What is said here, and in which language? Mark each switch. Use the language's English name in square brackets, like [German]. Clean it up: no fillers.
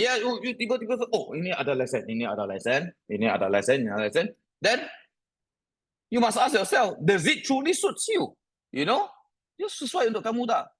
[Malay] Yeah, you tiba-tiba, oh, ini ada lesen, ini ada lesen, ini ada lesen, ini ada lesen. [English] Then you must ask yourself, does it truly suits you? [Malay] Dia sesuai untuk kamu tak?